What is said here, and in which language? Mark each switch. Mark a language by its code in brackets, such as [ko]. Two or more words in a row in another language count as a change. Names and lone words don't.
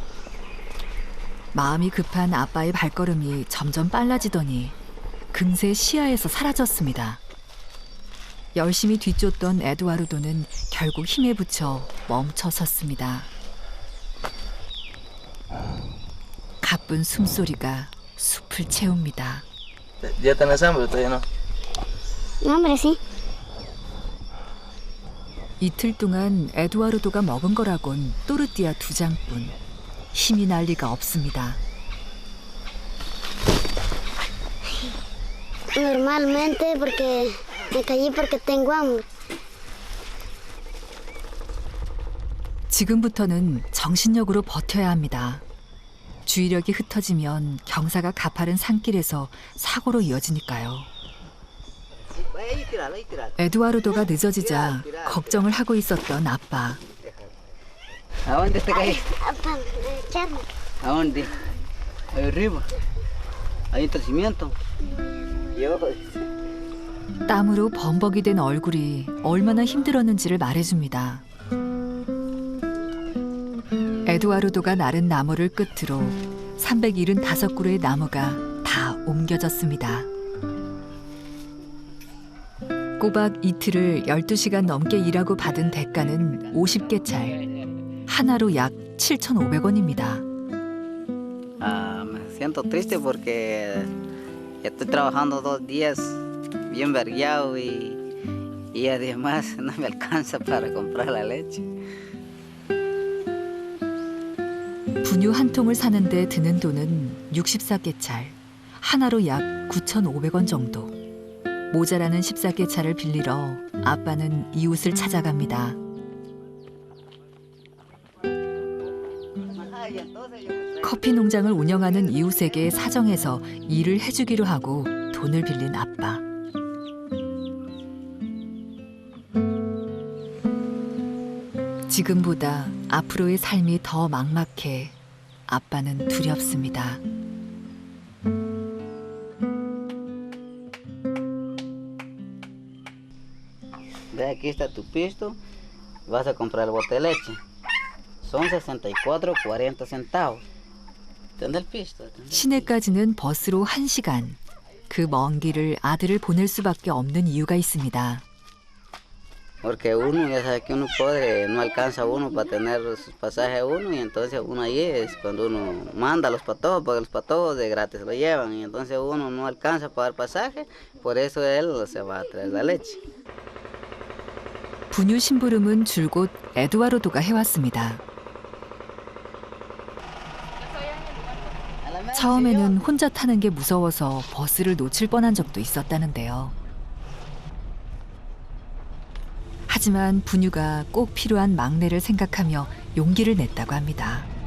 [ko] 마음이 급한 아빠의 발걸음이 점점 빨라지더니 금세 시야에서 사라졌습니다. 열심히 뒤쫓던 에두아르도는 결국 힘에 부쳐 멈춰섰습니다. 가쁜 숨소리가 숲을 채웁니다. [es] ¿Ya tenés hambre o todavía no? No, hombre, sí. [ko] 이틀 동안 에두아르도가 먹은 거라곤 또르띠아 2장뿐. 힘이 날 리가 없습니다. [es] Normalmente porque me caí porque tengo hambre. [ko] 지금부터는 정신력으로 버텨야 합니다. 주의력이 흩어지면 경사가 가파른 산길에서 사고로 이어지니까요. 에두아르도가 늦어지자 걱정을 하고 있었던 아빠. [es] ¿A dónde te caí? Papá, echarme. ¿A dónde? Ahí arriba. Ahí está el cimiento. Yo. [ko] 땀으로 범벅이 된 얼굴이 얼마나 힘들었는지를 말해줍니다. 에두아르도가 나른 나무를 끝으로 375그루의 나무가 다 옮겨졌습니다. 꼬박 이틀을 12시간 넘게 일하고 받은 대가는 50개찰, 하나로 약 7,500원입니다. [es] Me siento triste porque estoy trabajando 2 días bien vergueado y además no me alcanza para comprar la leche. [ko] 분유 한 통을 사는데 드는 돈은 64개찰, 하나로 약 9,500원 정도. 모자라는 14개찰을 빌리러 아빠는 이웃을 찾아갑니다. 커피 농장을 운영하는 이웃에게 사정해서 일을 해주기로 하고 돈을 빌린 아빠. 지금보다 앞으로의 삶이 더 막막해 아빠는 두렵습니다. [es] Ve, aquí está tu pisto, vas a comprar el bote de leche. Son 64.40 centavos. ¿Entiendes el pisto? [ko] 시내까지는 버스로 1시간. 그 먼 길을 아들을 보낼 수밖에 없는 이유가 있습니다. [es] Porque uno ya sabe que uno pobre no alcanza uno para tener sus pasajes uno y entonces uno ahí es cuando uno manda a los patojos porque los patojos de gratis lo llevan y entonces uno no alcanza a pagar pasaje, por eso él se va a traer la leche. [ko] 분유 심부름은 줄곧 에두아르도가 해왔습니다. 처음에는 혼자 타는 게 무서워서 버스를 놓칠 뻔한 적도 있었다는데요. 하지만 분유가 꼭 필요한 막내를 생각하며 용기를 냈다고 합니다.